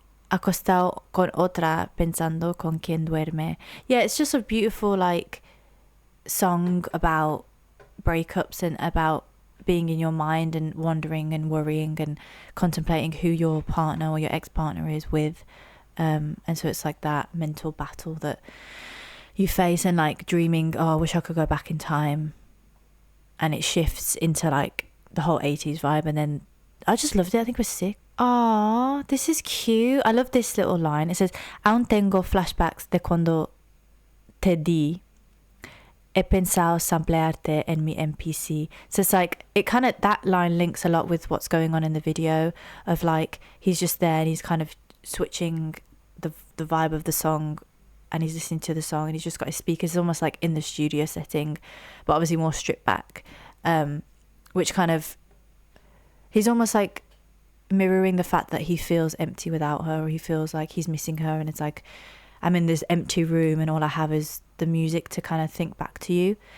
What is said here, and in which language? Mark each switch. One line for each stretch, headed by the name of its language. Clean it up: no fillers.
Spanish: Acostado con otra, pensando con quien duerme.
English: Yeah, it's just a beautiful like song about breakups and about being in your mind and wondering and worrying and contemplating who your partner or your ex-partner is with. And so it's like that mental battle that you face, and like dreaming, oh, I wish I could go back in time. And it shifts into like the whole 80s vibe, and then I just loved it. I think it was sick. Oh, this is cute. I love this little line. It says,
Spanish: aún tengo flashbacks de cuando te di. He pensado samplearte en mi MPC.
English: So it's like, it kind of, that line links a lot with what's going on in the video of like, he's just there and he's kind of switching the vibe of the song, and he's listening to the song and he's just got his speakers almost like in the studio setting, but obviously more stripped back, which kind of, he's almost like mirroring the fact that he feels empty without her, or he feels like he's missing her, and it's like, I'm in this empty room and all I have is the music to kind of think back to you.